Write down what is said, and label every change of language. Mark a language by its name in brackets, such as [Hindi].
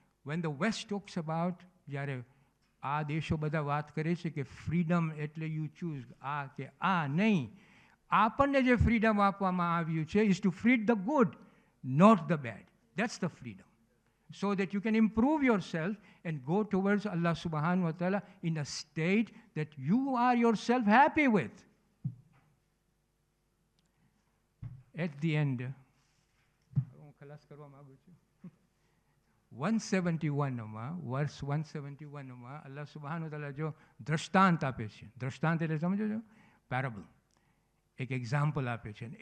[English] When the West talks about, [Gujarati] જ્યારે આ દેશો બધા વાત કરે છે કે ફ્રીડમ એટલે [English] you choose [Gujarati] આ કે આ નહીં, આપણને જે ફ્રીડમ આપવામાં આવ્યું છે [English] Is to freed the good, not the bad. That's the freedom. So that you can improve yourself and go towards Allah subhanahu wa ta'ala in a state that you are yourself happy with. At the end, [Gujarati] ખલાસ કરવા માંગુ છું. 171માં વર્ષ 171માં અલ્લાહ સુબ્હાનહુ તઆલા જો દ્રષ્ટાંત આપે છે, દ્રષ્ટાંત એટલે સમજો છો પેરેબલ, એક એક્ઝામ્પલ આપે છે.